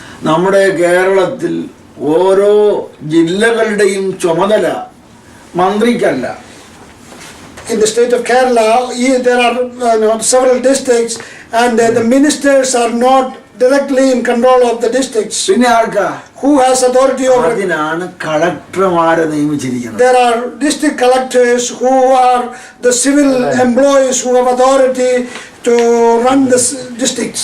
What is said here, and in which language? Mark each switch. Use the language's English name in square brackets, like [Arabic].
[Malayalam] നമ്മുടെ കേരളത്തിൽ ഓരോ ജില്ലകളുടെയും ചുമതല മന്ത്രിക്കല്ല. [English] In the state of Kerala, there are several districts, and the ministers are not directly in control of the districts. [Malayalam] പിന്നെ ആർക്കാ? [English] Who has authority over it? [Malayalam] അതിനാണ് കളക്ടർമാരെ നിയമിച്ചിരിക്കുന്നത്. [English] There are district collectors who are the civil employees who have authority to run the districts.